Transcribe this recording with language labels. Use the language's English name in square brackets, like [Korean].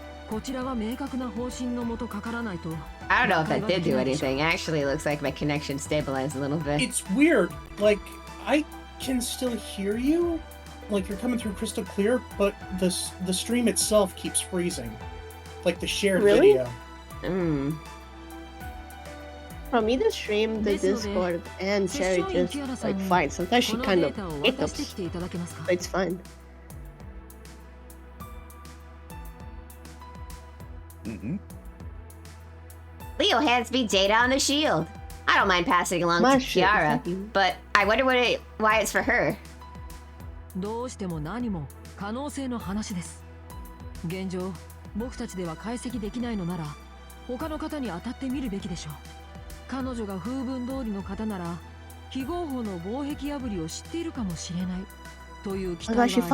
[Japanese] こちらは明確な方針のもとかからないと。 [English] I don't know if that did do anything. Actually, it looks like my connection stabilized a little bit. It's weird. Like, I can still hear you. Like, you're coming through crystal clear, but the stream itself keeps freezing. Like the shared Really? video. From either stream, the Discord and Cherry just like fine. Sometimes she kind of hiccups, but it's fine. Leo hands me data on the shield. I don't mind passing along to Kiara, but I wonder why it's for her. [Japanese] どうしても何も可能性の話です。現状、僕たちでは解析できないのなら、他の方に当たってみるべきでしょう。彼女が風文通りの方なら、非合法の防壁破りを知っているかもしれないという期待があります。